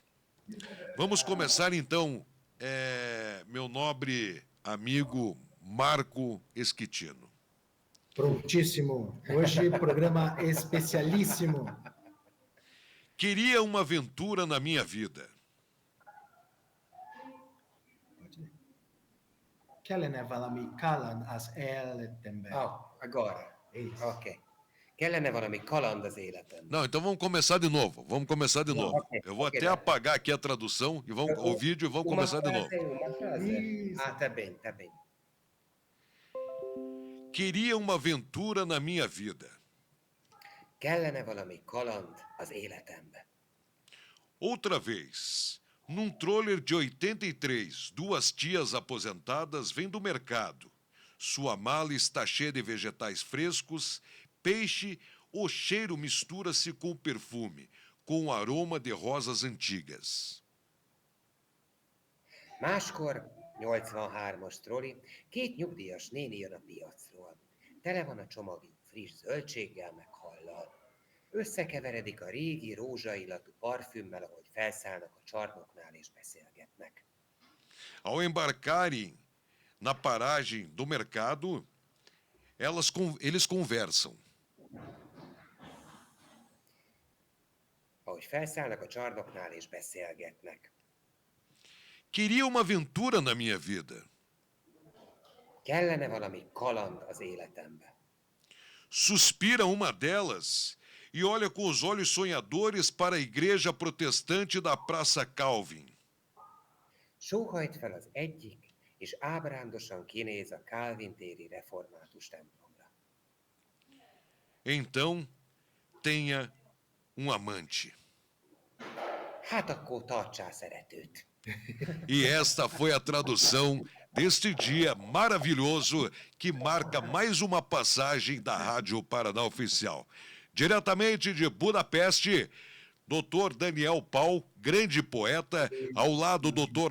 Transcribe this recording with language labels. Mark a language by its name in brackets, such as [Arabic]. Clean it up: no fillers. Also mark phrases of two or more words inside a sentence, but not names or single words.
[Portuguese] Vamos começar então, meu nobre amigo Marco Esquitino. Prontíssimo. Hoje, programa especialíssimo. Queria uma aventura na minha vida. [Hungarian] Kellene valami kaland az életemben. [Portuguese] Agora. Isso. Ok. [Hungarian] Kellene valami kaland az életemben. [Portuguese] Não, então vamos começar de novo. ok, Eu vou ok, até dai. apagar aqui a tradução e o vídeo e vamos começar de novo. Uma frase. Isso. Tá bem, tá bem. Queria uma aventura na minha vida. [Hungarian] Kellene valami kaland az életemben. [Portuguese] Outra vez, num troller de 83, duas tias aposentadas vêm do mercado. Sua mala está cheia de vegetais frescos, peixe, o cheiro mistura-se com o perfume, com o aroma de rosas antigas. [Hungarian] Máskor, 83-as troli, két nyugdíjas néni jön a piacról. Tele van a csomag friss zöldséggel meg hallal. Összekeveredik a régi rózsaillatú parfümmel, ahogy felszállnak a csarnoknál és beszélgetnek. [Portuguese] Ao embarcarem na paragem do mercado, eles conversam. [Hungarian] Ahogy felszállnak a csarnoknál és beszélgetnek. [Portuguese] Queria uma aventura na minha vida. [Hungarian] Kellene valami kaland az életembe. [Portuguese] Suspira uma delas e olha com os olhos sonhadores para a igreja protestante da Praça Calvin. [Hungarian] Sóhajt fel az egyik, és ábrándosan kinéz a Calvin téri református templomra. [Portuguese] Então, tenha um amante. [Hungarian] Hát akkor tartsál szeretőt. [Portuguese] E esta foi a tradução deste dia maravilhoso que marca mais uma passagem da Rádio Paraná Oficial. Diretamente de Budapeste, Dr. Daniel Paul, grande poeta, ao lado do Dr.